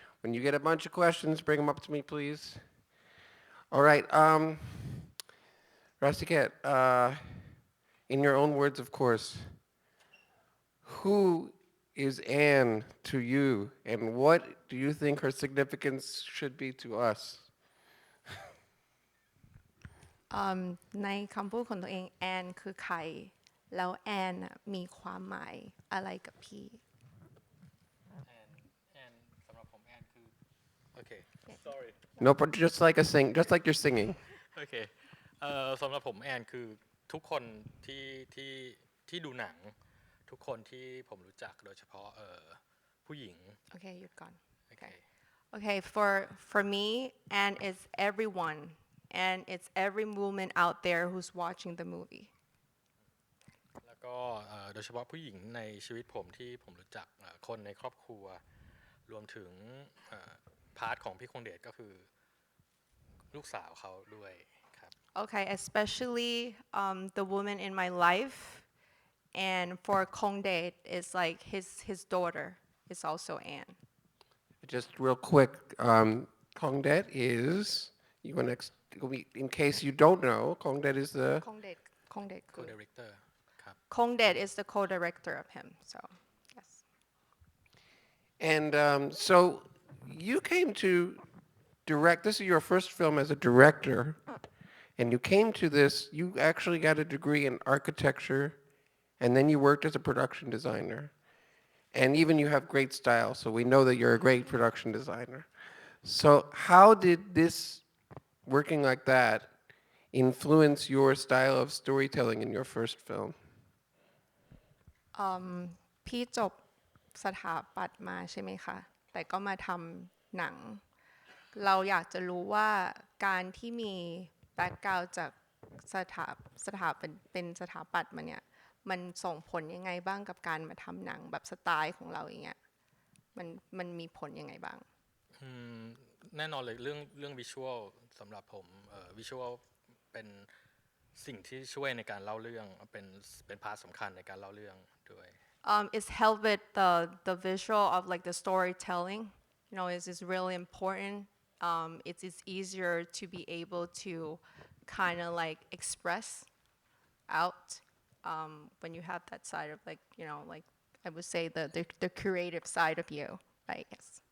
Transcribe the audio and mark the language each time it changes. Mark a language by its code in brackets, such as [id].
[en] When you get a bunch of questions, bring them up to me, please. All right, Rastiket, in your own words, of course, who is Anne to you, and what do you think her significance should be to us? [th] ในคำพูดของตัวเองแอนคือใครแล้วแอนน่ะมีความหมายอะไรกับพี่ แอนสำหรับผมแอนคือโอเค [en] sorry No, but just like you're singing. [th] โอเคสำหรับผมแอนคือทุกคนที่ที่ที่ดูหนังทุกคนที่ผมรู้จักโดยเฉพาะผู้หญิง โอเคหยุดก่อน โอเค [en] Okay, for me, and it's everyone, and it's every woman out there who's watching the movie. [th] แล้วก็โดยเฉพาะผู้หญิงในชีวิตผมที่ผมรู้จักคนในครอบครัวรวมถึงพาร์ทของพี่คงเดชก็คือลูกสาวเขาด้วยครับ [en] Okay, especially the woman in my life, and for Kongdae, it's like his daughter is also Anne. Just real quick, Kongdet is, you want next, in case you don't know, Kongdet is the, Kongdae, [th] co-director ครับ [en] Kongdae is the co-director of him. So, yes. and so you came to direct, this is your first film as a director, and you came to this, you actually got a degree in architecture, and then you worked as a production designer. And even you have great style, so we know that you're a great production designer. So how did this, working like that, influence your style of storytelling in your first film? [th] พี่จบสถาปัตย์มาใช่ไหมคะแต่ก็มาทำหนังเราอยากจะรู้ว่าการที่มีแบ็กกราวด์จากสถาเป็นสถาปัตย์มาเนี่ยมันส่งผลยังไงบ้างกับการมาทำหนังแบบสไตล์ของเราอย่างเงี้ยมันมีผลยังไงบ้าง แน่นอนเลยเรื่องวิชวลสำหรับผมวิชวลเป็นสิ่งที่ช่วยในการเล่าเรื่องเป็นพาร์ทสำคัญในการเล่าเรื่องด้วย [en] it's help with the visual of like the storytelling you know is really important it's easier to be able to kind of like express out when you have that side of like you know like I would say the creative side of you I guess